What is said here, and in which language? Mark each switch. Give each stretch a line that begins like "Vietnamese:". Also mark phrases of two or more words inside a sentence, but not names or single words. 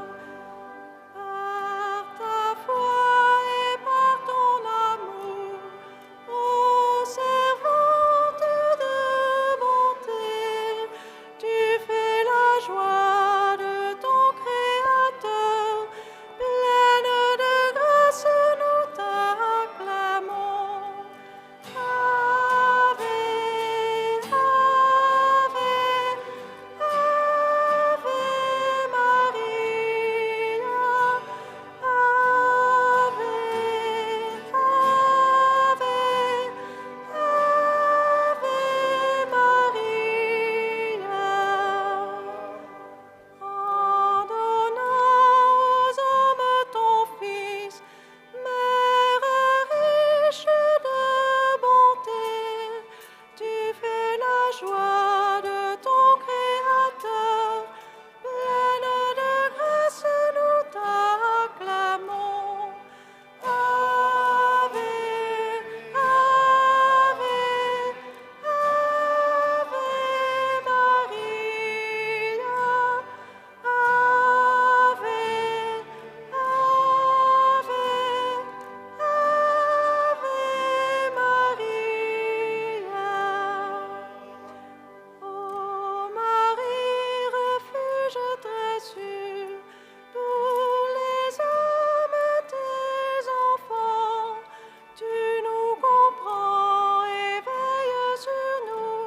French: Par ta foi et par ton amour, ô servante de bonté, tu fais la joie de ton Créateur. Pleine de grâce, nous t'acclamons.
Latin: Ave, Ave, Ave Maria. Ave, Ave, Ave Maria.
French: En donnant aux hommes ton Fils, Mère riche de bonté, tu fais la joie de ton Créateur. Pleine de grâce, nous t'acclamons.
Latin: Ave, Ave, Ave Maria. Ave, Ave, Ave Maria.
French: Ô Marie, refuge très sûr pour les âmes, tes enfants, tu nous comprends et veilles sur nous.